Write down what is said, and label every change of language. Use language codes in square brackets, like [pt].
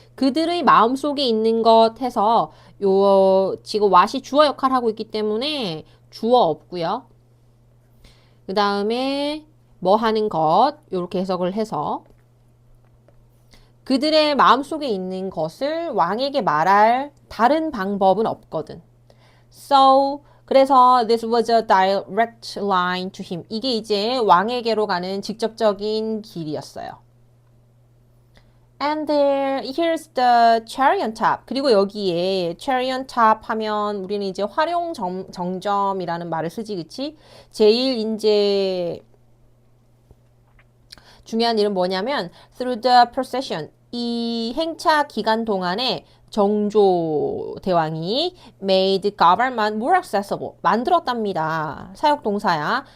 [ko] 그들의 마음속에 있는 것 해서 요 지금 what이 주어 역할을 하고 있기 때문에 주어 없고요. 그 다음에 뭐 하는 것 이렇게 해석을 해서 그들의 마음속에 있는 것을 왕에게 말할 다른 방법은 없거든. [en] So [ko] 그래서 [en] this was a direct line to him. [ko] 이게 이제 왕에게로 가는 직접적인 길이었어요. [en] And there, here's the cherry on top. [ko] 그리고 여기에 [en] cherry on top [ko] 하면 우리는 이제 활용 정점이라는 말을 쓰지, 그치? 제일 이제 중요한 일은 뭐냐면 [en] through the procession [ko] 이 행차 기간 동안에 정조 대왕이 [en] made government more accessible [ko] 만들었답니다. 사역 동사야.